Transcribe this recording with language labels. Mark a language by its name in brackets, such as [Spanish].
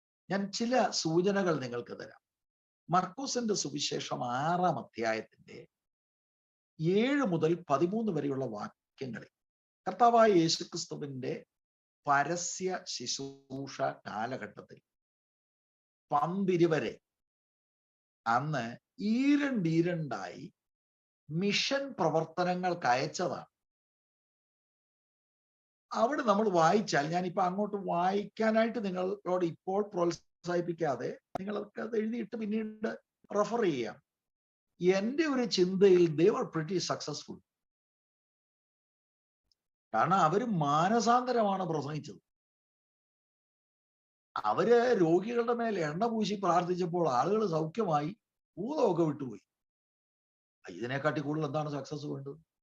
[Malayalam] ഞാൻ ചില സൂചനകൾ നിങ്ങൾക്ക് തരാം. മർക്കോസിന്റെ സുവിശേഷം 6-ാം അധ്യായത്തിന്റെ 7 മുതൽ 13 വരെയുള്ള വാക്യങ്ങളിൽ കർത്താവായ യേശുക്രിസ്തുവിന്റെ പരസ്യ ശുശ്രൂഷ കാലഘട്ടത്തിൽ 12 വരെ അന്ന് ഈരണ്ടീരണ്ടായി മിഷൻ പ്രവർത്തനങ്ങൾക്ക് അയച്ചതാണ്. അവിടെ നമ്മൾ വായിച്ചാൽ, ഞാനിപ്പോ അങ്ങോട്ട് വായിക്കാനായിട്ട് നിങ്ങളോട് ഇപ്പോൾ പ്രോത്സാഹിപ്പിക്കാതെ നിങ്ങൾക്ക് അത് എഴുതിയിട്ട് പിന്നീട് റെഫർ ചെയ്യാം. എന്റെ ഒരു ചിന്തയിൽ [English] they were pretty successful. [Malayalam] കാരണം അവര് മാനസാന്തരമാണ് പ്രസംഗിച്ചത്. അവര് രോഗികളുടെ മേൽ എണ്ണ പൂശി പ്രാർത്ഥിച്ചപ്പോൾ ആളുകൾ സൗഖ്യമായി, ഭൂതമൊക്കെ വിട്ടുപോയി. ഇതിനെക്കാട്ടി കൂടുതൽ എന്താണ് സക്സസ് വേണ്ടത്?